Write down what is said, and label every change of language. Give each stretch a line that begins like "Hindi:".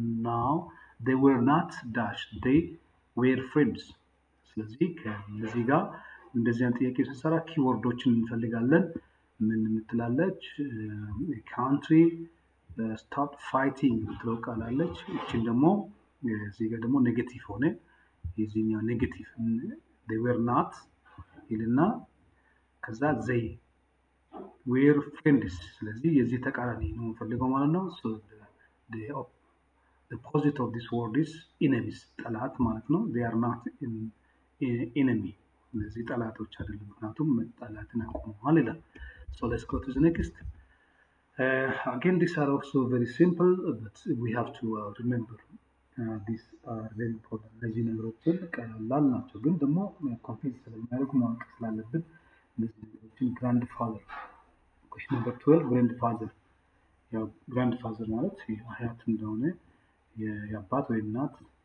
English: Now they were not dashed, they were friends.
Amharic: ስለዚህ ከዚህ ጋር እንደዚህ አይነት ጥያቄ ስንሰራ ኪወርዶችን እንፈልጋለን። ምን ምትላለች?
English: ካንትሪ ስቶፕ ፋይቲንግ
Amharic: ምትለው ቃል አለች። እቺን ደግሞ እዚህ ጋር ደግሞ ኔጌቲቭ ሆነ። የዚህኛው ኔጌቲቭ
English: they were not
Amharic: ይልና ከዛ
English: they were friends።
Amharic: ስለዚህ የዚህ ተቃራኒ ነው የምፈልገው ማለት ነው።
English: So the opposite of this word is enemies
Amharic: ጠላት ማለት ነው።
English: They are not enemy።
Amharic: እነዚህ ጠላቶች አይደሉም፣ ምክንያቱም መጣላትን አቁመዋል ይላል።
English: So let's go to the next. Again, these are also very simple, but we have to remember these are very important.
Amharic: እነዚህ ነገሮችን ቀላል ናቸው፣ ግን ደግሞ ኮንፊውዝ ስለሚያደርጉ ማወቅ ስላለብን እነዚህ ነገሮችን ግራንድ ፋዘር
English: question number 12
Amharic: ግራንድ ፋዘር። ያው ግራንድ ፋዘር ማለት አያት እንደሆነ የአባት ወይ እናት